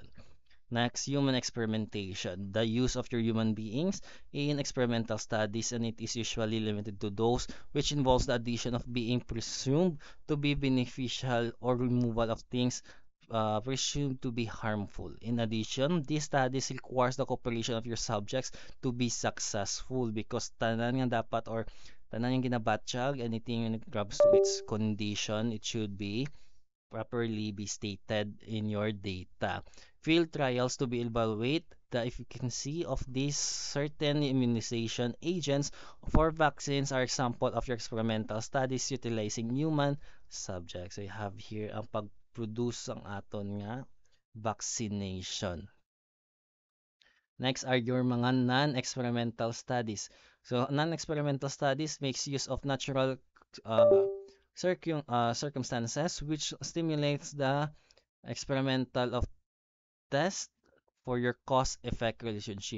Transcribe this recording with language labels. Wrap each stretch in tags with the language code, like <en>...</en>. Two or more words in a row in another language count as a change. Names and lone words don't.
<en>Next, human experimentation. The use of your human beings in experimental studies, and it is usually limited to those which involves the addition of being presumed to be beneficial or removal of things presumed to be harmful. In addition, these studies requires the cooperation of your subjects to be successful because</en> <hil>tanan nga dapat or tanan yung ginabatsyag,</hil> <en>anything when it comes to its condition, it should be properly be stated in your data. Field trials to be evaluate the efficacy of these certain immunization agents for vaccines are example of your experimental studies utilizing human subjects. So you have here</en> <hil>ang pag-produce ang aton nga vaccination.</hil> <en>Next are your mga non-experimental studies. So non-experimental studies makes use of natural uh, circumstances which stimulates the experimental of test for your cause-effect relationship.</en>